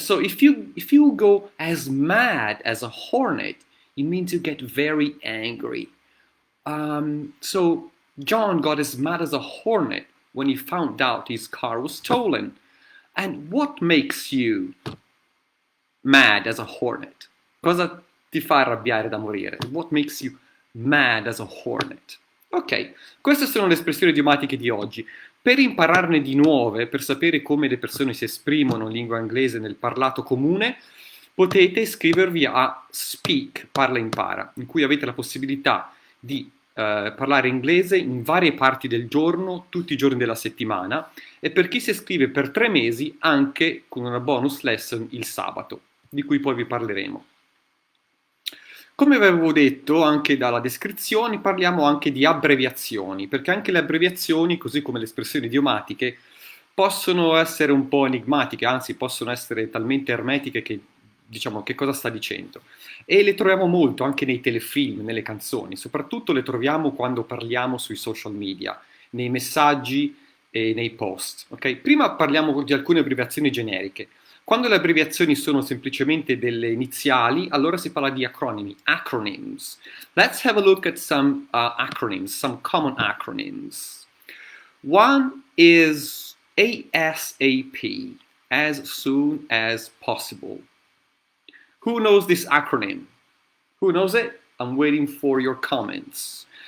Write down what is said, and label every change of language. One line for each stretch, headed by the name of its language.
English: So if you go as mad as a hornet, it means you get very angry. So John got as mad as a hornet when he found out his car was stolen. And what makes you mad as a hornet?
Italian: Cosa ti fa arrabbiare da morire?
English: What makes you mad as a hornet?
Italian: Ok, queste sono le espressioni idiomatiche di oggi. Per impararne di nuove, per sapere come le persone si esprimono in lingua inglese nel parlato comune, potete iscrivervi a Speak, Parla Impara, in cui avete la possibilità di parlare inglese in varie parti del giorno, tutti i giorni della settimana, e per chi si iscrive per 3 mesi anche con una bonus lesson il sabato, di cui poi vi parleremo. Come avevo detto anche dalla descrizione, parliamo anche di abbreviazioni, perché anche le abbreviazioni, così come le espressioni idiomatiche, possono essere un po' enigmatiche, anzi possono essere talmente ermetiche che diciamo che cosa sta dicendo. E le troviamo molto anche nei telefilm, nelle canzoni, soprattutto le troviamo quando parliamo sui social media, nei messaggi e nei post. Okay? Prima parliamo di alcune abbreviazioni generiche. Quando le abbreviazioni sono semplicemente delle iniziali, allora si parla di acronimi, acronyms.
English: Let's have a look at some acronyms, some common acronyms. One is ASAP, as soon as possible. Who knows this acronym? Who knows it? I'm waiting for your comments.